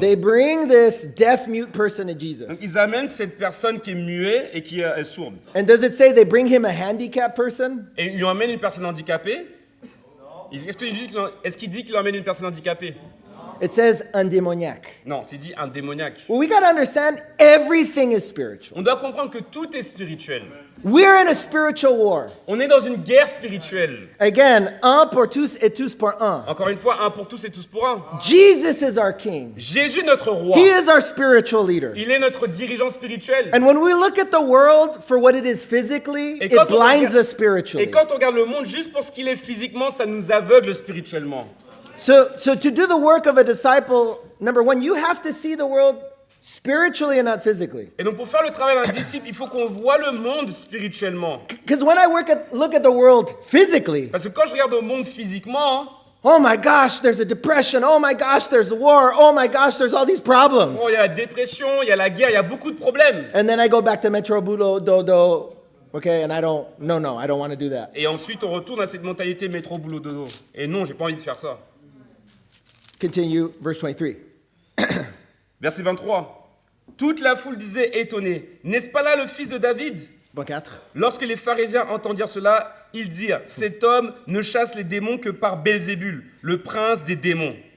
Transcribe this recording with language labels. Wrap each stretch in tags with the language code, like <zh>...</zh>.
<en>they bring this deaf mute person to</en> <fr>donc</fr> <en>Jesus.</en> <fr>ils amènent cette personne qui est muette et qui est sourde.</fr> <en>And does it say they bring him a handicapped person?</en> <fr>Et ils lui emmènent une personne handicapée. Est-ce qu'il dit qu'il emmène une personne handicapée?</fr> <en>It says</en> <fr>un démoniaque. Non, c'est dit un démoniaque.</fr> <en>Well, we got to understand everything is spiritual.</en> <fr>On doit comprendre que tout est spirituel.</fr> <en>We're in a spiritual war.</en> <fr>On est dans une guerre spirituelle.</fr> <en>Again,</en> <fr>un pour tous et tous pour un. Encore une fois, un pour tous et tous pour un.</fr> <en>Jesus is our king.</en> <fr>Jésus est notre roi.</fr> <en>He is our spiritual leader.</en> <fr>Il est notre dirigeant spirituel.</fr> <en>And when we look at the world for what it is physically,</en> <fr>Et</fr> <en>it</en> <fr>quand on</fr> <en>blinds</en> <fr>regarde-</fr> <en>us spiritually.</en> <fr>Et quand on regarde le monde juste pour ce qu'il est physiquement, ça nous aveugle spirituellement.</fr> <en>So to do the work of a disciple, number one, you have to see the world spiritually and not physically.</en> <fr>Et donc pour faire le travail d'un disciple, il faut qu'on voit le monde spirituellement.</fr> <en>Because when I look at the world physically,</en> <fr>Parce que quand je regarde au monde physiquement,</fr> <en>oh my gosh, there's a depression. Oh my gosh, there's war. Oh my gosh, there's all these problems.</en> <fr>il y a la dépression, il y a la guerre, il y a beaucoup de problèmes.</fr> <en>And then I go back to Metro Bulo Dodo, okay, and I don't want to do that.</en> <fr>Et ensuite, on retourne à cette mentalité métro boulot dodo. Et non, j'ai pas envie de faire ça.</fr> <en>Continue, verse 23.</en> <fr>Verset 23. Toute la foule disait étonnée, n'est-ce pas là le fils de David? 24. Lorsque les pharisiens entendirent cela, ils dirent, cet homme ne chasse les démons que par Belzébul, le prince des démons.</fr>